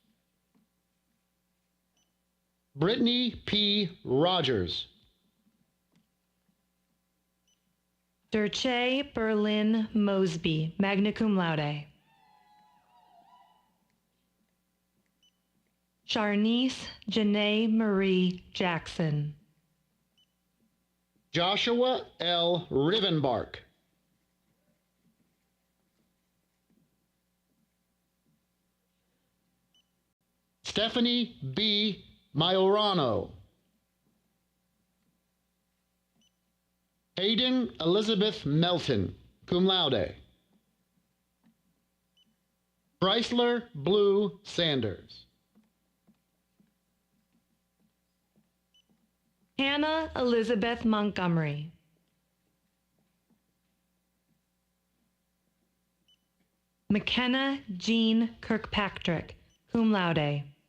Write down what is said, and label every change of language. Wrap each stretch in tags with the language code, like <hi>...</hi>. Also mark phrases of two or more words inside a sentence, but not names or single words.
<en>Brittany P. Rogers. Derche Berlin Mosby,</en> <la>magna cum laude.</la> <en>Charnice Janae Marie Jackson. Joshua L. Rivenbark. Stephanie B. Majorano. Hayden Elizabeth Melton,</en> <la>cum laude.</la> <en>Chrysler Blue Sanders. Hannah Elizabeth Montgomery. McKenna Jean Kirkpatrick,</en> <la>cum laude.</la>